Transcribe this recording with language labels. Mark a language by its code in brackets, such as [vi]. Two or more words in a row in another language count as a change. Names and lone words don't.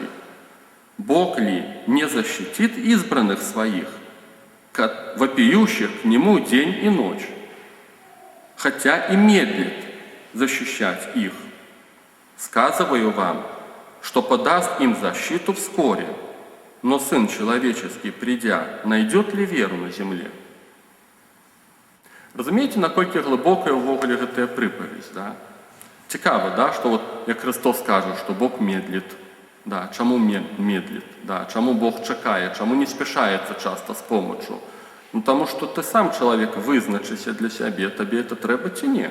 [ru] Бог ли не защитит избранных своих, вопиющих к Нему день и ночь, хотя и медлит защищать их? Сказываю вам, что подаст им защиту вскоре, но Сын Человеческий, придя, найдет ли веру на земле?» [be] Разумеете, наколькі глибокая ўвогуле гэтая прыпаведь, да? Цікава, да, што як Христос кажа, што Бог медлит. Да, чаму медлит? Да, чаму Бог чакае, чаму не спяшаецца часта з помачу? Таму што ты сам, чалавек, вызначыся для сябе, табе это трэба ці не?